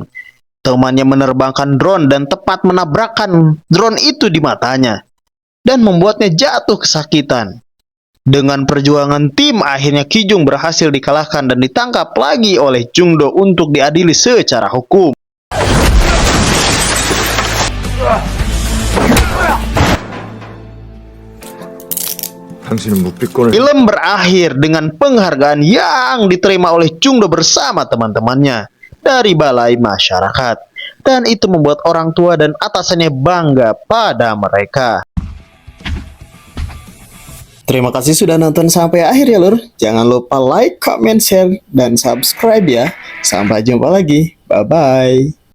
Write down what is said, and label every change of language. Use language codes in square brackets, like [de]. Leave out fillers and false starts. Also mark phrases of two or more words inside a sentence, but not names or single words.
[id] Temannya menerbangkan drone dan tepat menabrakkan drone itu di matanya dan membuatnya jatuh kesakitan. Dengan perjuangan tim, akhirnya Ki Jung berhasil dikalahkan dan ditangkap lagi oleh Jungdo untuk diadili secara hukum. [ko] 당신은 묵비권을 [id] Film berakhir dengan penghargaan yang diterima oleh Jungdo bersama teman-temannya dari Balai Masyarakat. Dan itu membuat orang tua dan atasannya bangga pada mereka. Terima kasih sudah nonton sampai akhir ya lur. Jangan lupa [en] like, comment, share, [id] dan subscribe ya. Sampai jumpa lagi. Bye-bye.